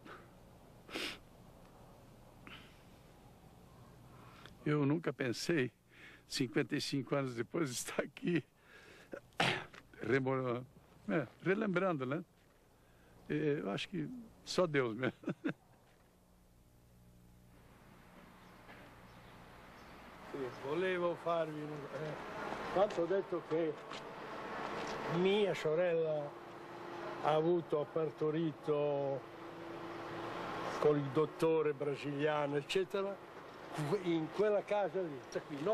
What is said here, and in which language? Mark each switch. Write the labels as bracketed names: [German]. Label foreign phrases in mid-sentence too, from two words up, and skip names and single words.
[Portuguese] Eu nunca pensei, 55 anos depois, estar aqui, relembrando, né? Eu acho que só Deus mesmo. [Italian] Volevo farvi... Quando ho detto che mia sorella ha partorito con il dottore brasiliano, eccetera, in quella casa lì, qui, no?